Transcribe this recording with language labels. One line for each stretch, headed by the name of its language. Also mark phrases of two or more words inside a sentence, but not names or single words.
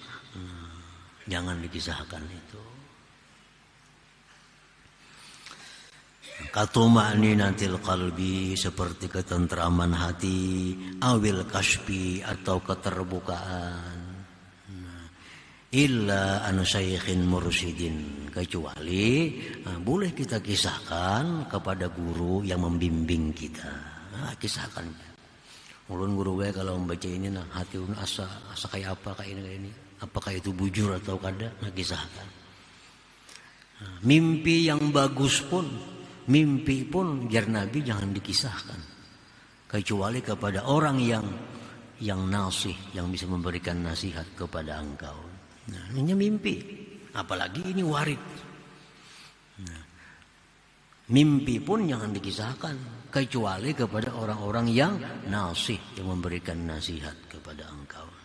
Indonesian: Jangan dikisahkan itu.
Arabic: Katuma'ninatil qalbi,
Indonesian: seperti ketentraman hati,
Arabic: awil kasbi,
Indonesian: atau keterbukaan.
Arabic: Illa an syaikhin mursyidin,
Indonesian: kecuali boleh kita kisahkan kepada guru yang membimbing kita. Kisahkan.
Banjar: Ulun guru gue kalau membaca ini, nah hati ulun asa kayak apa, kayak ini. Apakah itu bujur atau kada?
Indonesian: Nah, kisahkan. Nah, mimpi yang bagus pun, mimpi pun jar Nabi jangan dikisahkan, kecuali kepada orang yang nasih, yang bisa memberikan nasihat kepada engkau. Nah, ini mimpi, apalagi ini warid. Nah, mimpi pun jangan dikisahkan, kecuali kepada orang-orang yang nasih, yang memberikan nasihat kepada engkau.